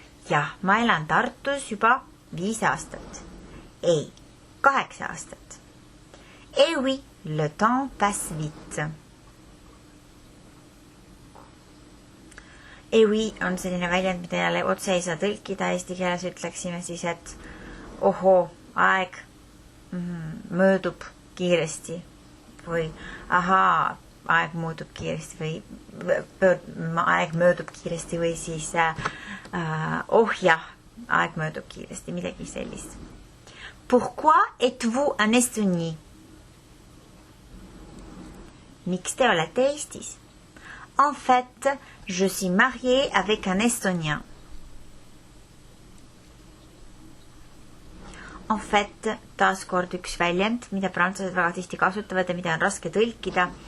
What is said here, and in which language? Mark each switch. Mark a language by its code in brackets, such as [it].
[et] Jah, ma elan Tartus juba 5 aastat. Ei, 8 aastat. [fr] Et oui, le temps passe vite. Et oui [et] on selline väljend, mida jälle otse ei saa tõlkida. Eesti keeles ütleksime siis, et ohoo, aeg möödub kiiresti või ahaa, aeg muutub kiiresti või aeg möödub kiiresti või siis oh jah, aeg möödub kiiresti, midagi sellist. [fr] Pourquoi êtes-vous en Estonie? [et] Miks te olete Eestis? [fr] En fait, je suis mariée avec un Estonien. En fait, [et] taas kord üks väljend, mida prantslased väga tihti kasutavad ja mida on raske tõlkida.